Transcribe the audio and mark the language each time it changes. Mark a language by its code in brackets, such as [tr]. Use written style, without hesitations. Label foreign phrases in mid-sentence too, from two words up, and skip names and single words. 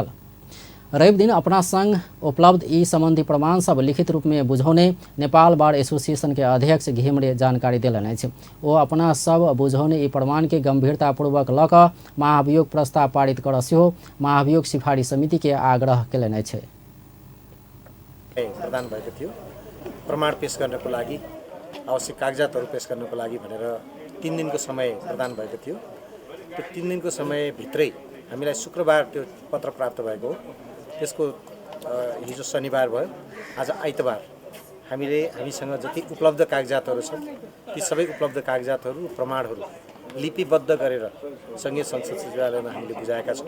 [mai] रवि दिन अपना संग उपलब्ध ई संबंधी प्रमाण सब लिखित रूप में बुझौने नेपाल बार एसोसिएशन के अध्यक्ष घिमरे जानकारी देलनि अछि। ओ अपना सब बुझौने ई प्रमाण के गंभीरतापूर्वक लऽ कऽ महाभियोग प्रस्ताव पारित कर सेहो महाभियोग सिफारिश समिति के आग्रह केलनि अछि। [ne] प्रदान भएको थियो प्रमाण पेश गर्नको लागि आवश्यक कागजातहरू पेश गर्नको लागि भनेर 3 दिनको समय प्रदान भएको थियो। त्यो 3 दिनको समय भित्रै हामीलाई शुक्रबार त्यो पत्र प्राप्त भएको हो। त्यसको हिजो शनिबार भयो, आज आइतबार हामीसँग जति उपलब्ध कागजातहरू छन् ती सबै उपलब्ध कागजातहरू प्रमाणहरू लिपिबद्ध गरेर संघीय संसद सचिवालयमा हामीले बुझाएका छौँ।